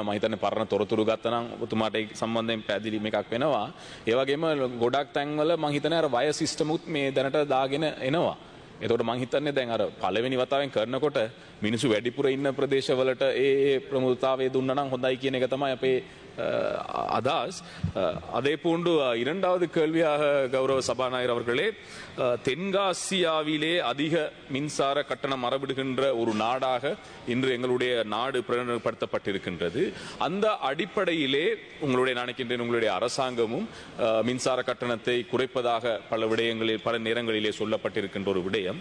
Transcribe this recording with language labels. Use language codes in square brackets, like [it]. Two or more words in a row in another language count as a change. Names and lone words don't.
[si] මම හිතන්නේ පරණ තොරතුරු ගත්තා නම් ඔබතුමාට ඒ සම්බන්ධයෙන් පැහැදිලි මේකක් වෙනවා. ඒ වගේම ගොඩක් තැන්වල මම හිතන්නේ අර [en] wire system [si] උත් මේ දැනට දාගෙන එනවා. එතකොට මම හිතන්නේ දැන් අර පළවෙනි වතාවෙන් කරනකොට මිනිස්සු වැඩිපුර ඉන්න ප්‍රදේශවලට ඒ ප්‍රමුඛතාවය දුන්නා නම් හොඳයි කියන එක තමයි අපේ [ta] அதாஸ் அதே போன்று இரண்டாவது கேள்வியாக கௌரவ சபாநாயகர் அவர்களே தென்காசியாவிலே அதிக மின்சார கட்டணம் மரபிடுகின்ற ஒரு நாடாக இன்று எங்களுடைய நாடு பிரகடனப்படுத்தப்பட்டிருக்கின்றது. அந்த அடிப்படையிலே உங்களுடைய நினைக்கின்றேன் உங்களுடைய அரசாங்கமும் மின்சார கட்டணத்தை குறைப்பதாக பல விடயங்களில் பல நேரங்களிலே சொல்லப்பட்டிருக்கின்ற ஒரு விடயம்.